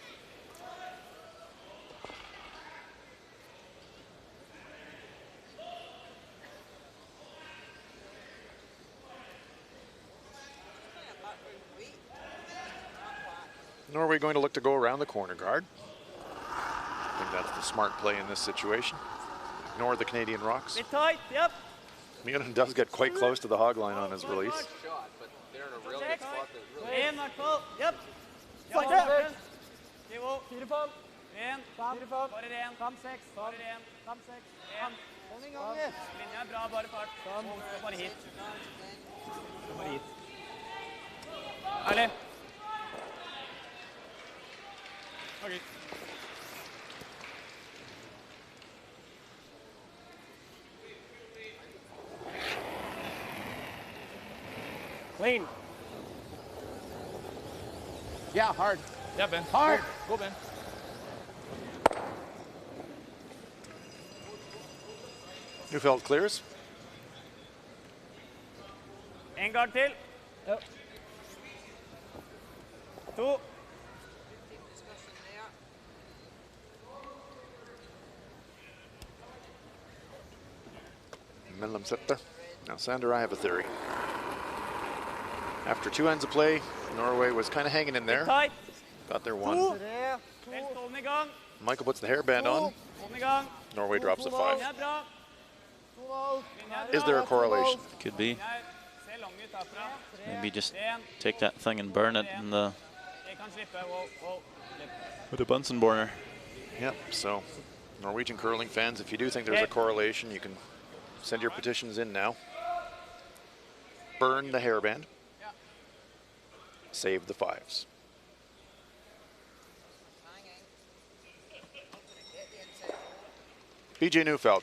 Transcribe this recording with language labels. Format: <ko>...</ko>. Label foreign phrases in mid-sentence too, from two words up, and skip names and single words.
<en>Norway going to look to go around the corner guard. I think that's the smart play in this situation. Ignore the Canadian rocks. Bit tight, yep. Munin does get quite close to the hog line on his release. Shot, but they're in a real good spot. Really</en> <no>En, hvert fall. Yep. Sakte. Nivå. 4-5. Ren. 4-5. Bare ren. 5-6. Bare ren. 5-6. Ren. Hold en gang. Linja er bra, bare fart. Bare hit. Bare hit. Ærlig.</no> <en>Okay. Clean. Yeah, hard. Yeah, Ben. Hard. Go, Ben. Neufeld clears.</en> <no>En gang til. Ja. 2. Midlam Septa.</no> <en>Now, Sander, I have a theory. After 2 ends of play, Norway was kind of hanging in there. Tight. Got their 1.</en> <no>Helst hold den I gang.</no> <en>Michael puts the hairband on.</en> <no>Hold den I gang.</no> <en>Norway drops a 5.</en> <no>Linja er bra. Linja er bra.</no> <en>Is there a correlation? Could be.</en> <no>Ser lang ut herfra.</no> <en>Maybe just take that thing and burn it in the</en> <no>Jeg kan slippe.</no> <en>Wow, wow. with a Bunsen burner. Yep, so Norwegian curling fans, if you do think there's a correlation, you can send your petitions in now. Burn the hairband. Save the 5s. BJ Neufeld.</en>